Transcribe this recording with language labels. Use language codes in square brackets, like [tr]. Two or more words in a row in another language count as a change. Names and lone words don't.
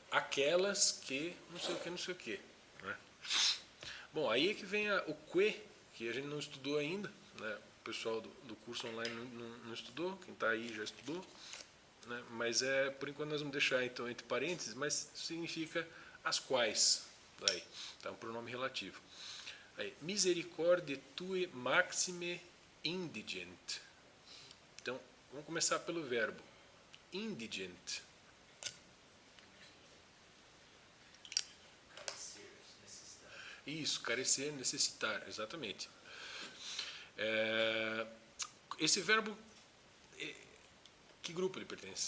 [pt] Aquelas que não sei o que, não sei o que, né? Bom, aí é que vem o que a gente não estudou ainda, né? O pessoal do curso online não estudou, quem está aí já estudou, né? Mas por enquanto nós vamos deixar então entre parênteses, mas significa as quais, daí, tá, um pronome relativo. Aí, [la] misericordiae tue maxime indigent. [pt] Então, vamos começar pelo verbo indigent. Isso, carecer, necessitar, exatamente. Esse verbo, que grupo ele pertence?